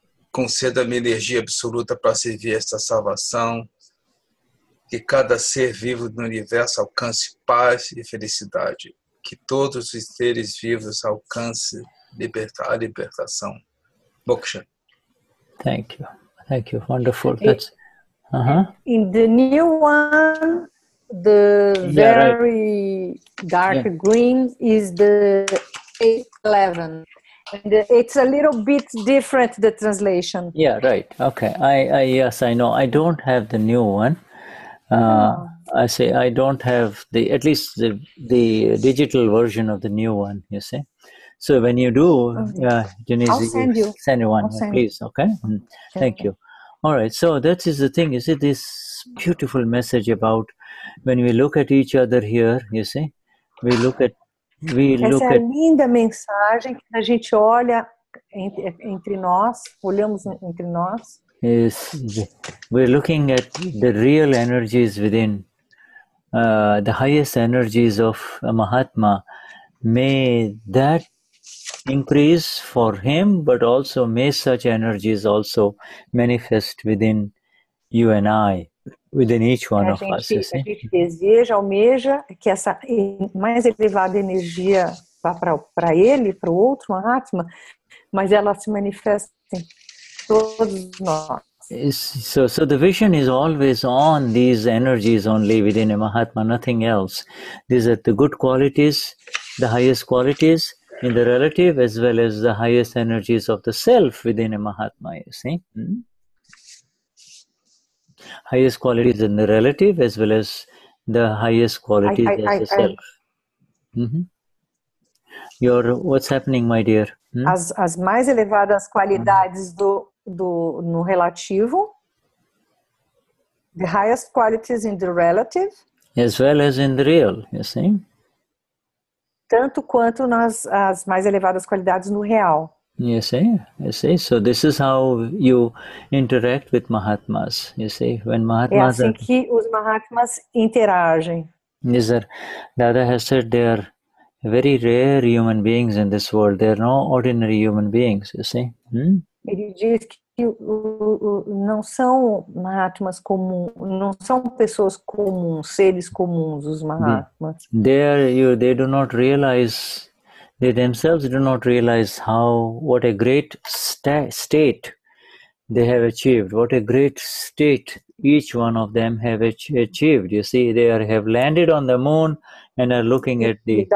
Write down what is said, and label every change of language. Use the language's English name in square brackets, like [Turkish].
[Portuguese] Conceda-me energia absoluta para servir esta salvação. Que cada ser vivo do universo alcance paz e felicidade. Que todos os seres vivos alcancem a libertação. Moksha. [English] Thank you. Thank you. Wonderful. That's in the new one, the very dark green is the 811. And it's a little bit different, the translation. Yeah, right. Okay. Yes, I know. I don't have the new one. I say I don't have at least the digital version of the new one, you see. So when you do, Denize, I'll send you one, please, okay? Thank you. All right, so that is the thing, you see, this beautiful message about when we look at each other here, you see, [Portuguese] Essa é a linda mensagem que a gente olha entre nós, olhamos entre nós. [English] We're looking at the real energies within, the highest energies of a Mahatma. May that increase for him, but also may such energies also manifest within you and I, within each one of us. [Portuguese] A gente deseja, almeja que essa mais elevada energia vá para ele, para o outro Mahatma, mas ela se manifesta em todos nós. [English] So the vision is always on these energies only within a Mahatma, nothing else. These are the good qualities, the highest qualities in the relative, as well as the highest energies of the self within a Mahatma, you see. Highest qualities in the relative, as well as the highest qualities as the self. What's happening, my dear? [Portuguese] As mais elevadas qualidades no relativo, [English] the highest qualities in the relative, as well as in the real, you see. [Portuguese] Tanto quanto as mais elevadas qualidades no real. [English] You see. So this is how you interact with Mahatmas. You see, when Mahatmas. [Portuguese] É assim que os Mahatmas interagem. [English] Yes, sir. Dada has said they are very rare human beings in this world. They are no ordinary human beings. You see. [Portuguese] Ele diz que não são Mahatmas comuns, não são pessoas comuns, seres comuns, os Mahatmas. [English] They do not realize, they themselves do not realize what a great state they have achieved, what a great state each one of them have achieved. You see, they have landed on the moon and are looking at the...